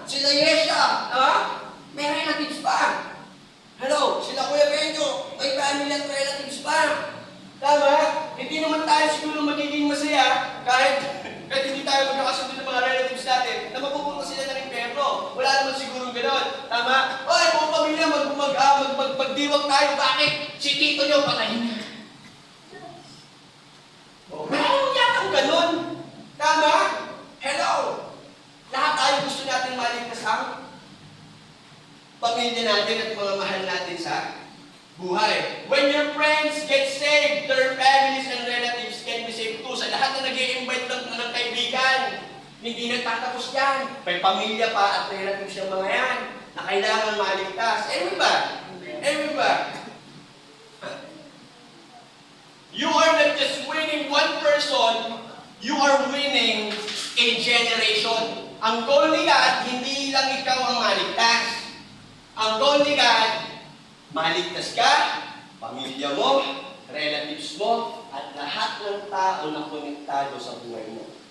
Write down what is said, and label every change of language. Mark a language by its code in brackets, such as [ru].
[tl] Sila Yesha, may relatives pa. Hello, sila Kuya Benjo, may family at relatives pa. Tama? Hindi naman tayo siguro magiging masaya kahit hindi tayo magkakasundo ng mga relatives natin na mapupunta sila ng impyerno. Wala naman siguro gano'n. Tama? Oy, buong pamilya, magdiwag tayo. Bakit? Si tito niyo patay na. Meron yatang gano'n. Tama? Hello? Lahat tayo gusto natin maligtas ang pamilya natin at mga mahal natin sa buhay. [en] When your friends get saved, their families and relatives can be saved too. [tl] Sa lahat na nag-i-invite ng kaibigan, hindi nagtatapos yan. May pamilya pa at relatives yung mga yan na kailangan maligtas. Amen ba? Amen ba? [en] You are not just winning one person, you are winning a generation. [tl] Ang goal ni God, hindi lang ikaw ang maligtas. Ang goal ni God, maligtas ka, pamilya mo, relatives mo, at lahat ng tao na konektado sa buhay mo.